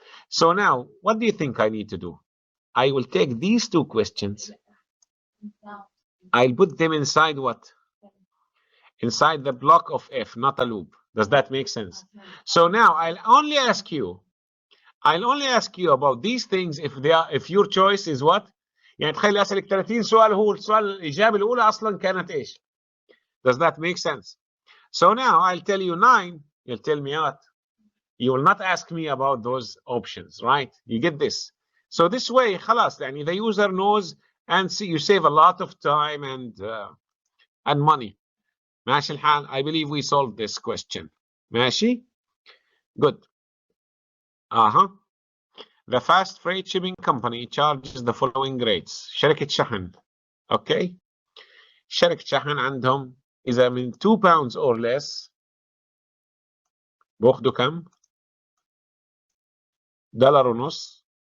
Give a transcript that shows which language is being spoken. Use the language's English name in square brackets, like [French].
[English] So now, what do you think I need to do? I will take these 2 questions. I'll put them inside what? Inside the block of F, not a loop. Does that make sense? So now I'll only ask you about these things if your choice is what? [Arabic] يعني تخيل أسألك 30 سؤال, هو السؤال الإجابة الأولى أصلا كانت إيش? [English] Does that make sense? So now I'll tell you 9, you'll tell me what? You will not ask me about those options, right? You get this. So this way, [Arabic] خلاص, يعني [English] the user knows, and see, you save a lot of time and money. [Arabic] ماشي الحال? [English] I believe we solved this question. [Arabic] ماشي? [English] Good. The fast freight shipping company charges the following rates. [Arabic] شركة شحن. [English] Okay. [Arabic] شركة شحن عندهم إذا من 2 [English] pounds or less [Arabic] بأخذوا كم؟ $1.50.